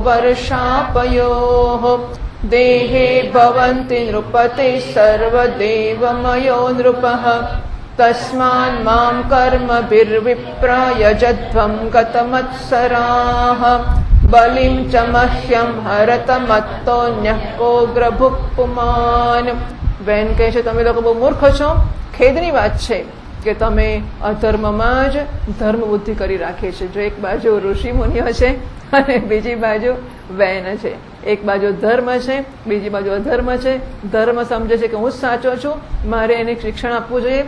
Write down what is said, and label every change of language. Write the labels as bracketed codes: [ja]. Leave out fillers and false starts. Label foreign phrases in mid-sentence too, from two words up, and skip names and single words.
[sa] वर्षापयोः देहे भवन्ति नृपते सर्वदेवमयो नृपः तस्मान् मां कर्मभिर्विप्रायजध्वं गतमत्सराः बलिं च मह्यं हरतमत्तोऽन्यः कोग्रभुः पुमान्. [gu] બેન કહે છે, તમે લોકો બહુ મૂર્ખ છો. ખેદની વાત છે કે તમે અધર્મમાં જ ધર્મ બુદ્ધિ કરી રાખી છે. જો એક બાજુ ઋષિ મુનિઓ છે અને બીજી બાજુ વેન છે. એક બાજુ ધર્મ છે, બીજી બાજુ અધર્મ છે. ધર્મ સમજે છે કે હું જ સાચો છું, મારે એને શિક્ષણ આપવું જોઈએ.